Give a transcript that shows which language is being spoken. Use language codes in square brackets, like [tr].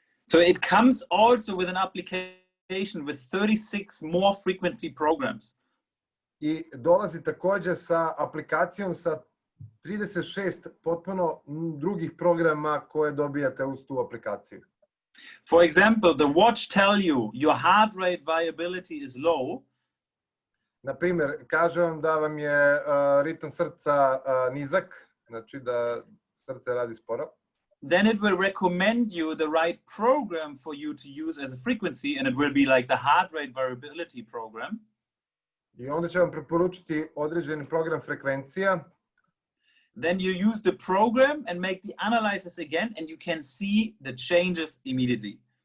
[en] So it comes also with an application with 36 more frequency programs. [hr] I dolazi također sa aplikacijom sa 36 potpuno drugih programa koje dobijate uz tu aplikaciju. [en] For example, the watch tell you your heart rate variability is low. [hr] Na primjer, kaže vam da vam je ritam srca nizak, znači da srce radi sporo. [en] Then it will recommend you the right program for you to use as a frequency, and it will be like the heart rate variability program. [hr] I onda će vam preporučiti određeni program frekvencija. [en] Then you use the program and make the analysis again, and you can see the changes immediately.